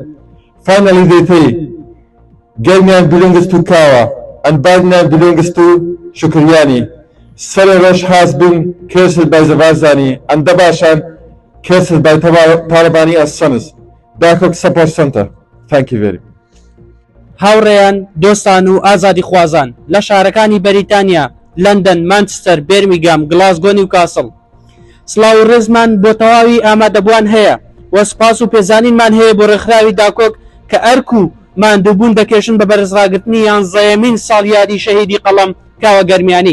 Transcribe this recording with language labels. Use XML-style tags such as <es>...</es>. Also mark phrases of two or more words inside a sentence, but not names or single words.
<en>Finally, they say, Germian belongs to Kawa and Badnan belongs to Shukriani. Sararosh has been cursed by the Barzani and Dabashan cursed by Talabani as sons. Dakok Support Center. Thank you very much.</en> <ckb>هاوڕێیان دۆستان و ئازادی خوازان لە شارەکانی بەریتانیا لندن، مانچستەر، بێرمیگام، گلاسگۆ، نیوکاسڵ. سڵاو و ڕێزمان بۆ تەواوی ئامادەبووان هەیە و سپاس و پێزانینمان هەیە بۆ ڕێکخراوی داکۆک کە ئەرک و ماندووبوون دەکێشن بە بەرزڕاگرتنی یانزەیەمین ساڵ یادی شەهیدی قەڵەم کاوە گەرمیانی.</ckb>